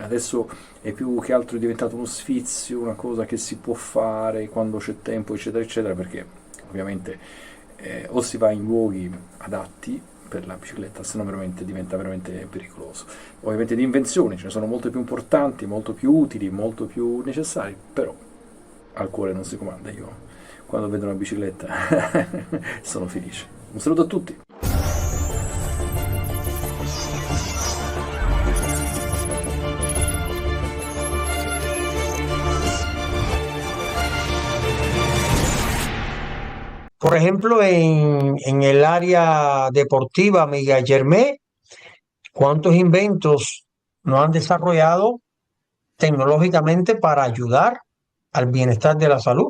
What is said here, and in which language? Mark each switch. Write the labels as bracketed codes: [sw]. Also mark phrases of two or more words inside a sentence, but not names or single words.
[it] Adesso è più che altro diventato uno sfizio, una cosa che si può fare quando c'è tempo, eccetera eccetera, perché ovviamente o si va in luoghi adatti per la bicicletta, se no veramente diventa veramente pericoloso. Ovviamente di invenzioni ce ne sono molte più importanti, molto più utili, molto più necessarie, però al cuore non si comanda. Io quando vedo una bicicletta sono felice. Un saluto a tutti. [es] Por ejemplo, en el área deportiva, Miguel Germé, ¿cuántos inventos nos han desarrollado tecnológicamente para ayudar al bienestar de la salud?